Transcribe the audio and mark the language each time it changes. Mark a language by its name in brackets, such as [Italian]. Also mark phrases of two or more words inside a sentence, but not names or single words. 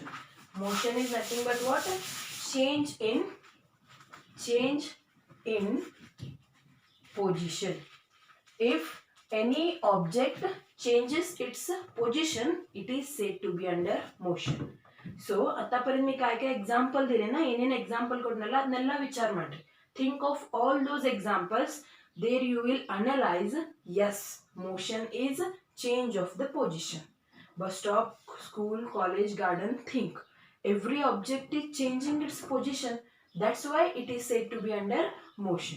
[English] Motion is nothing but what? Change in position. If any object changes its position, it is said to be under motion. [Marathi] So आतापर्यंत मी काय काय एक्झाम्पल दिले ना, [Kannada] ಏನೇನು ಎಕ್ಸಾಂಪಲ್ ಕೊಡ್ನಲ್ಲ ಅದನ್ನೆಲ್ಲ ವಿಚಾರ ಮಾಡ್ರಿ. [English] Think of all those examples. There you will analyze, yes, motion is change of the position. Bus stop, school, college, garden, think. Every object is changing its position. That's why it is said to be under motion.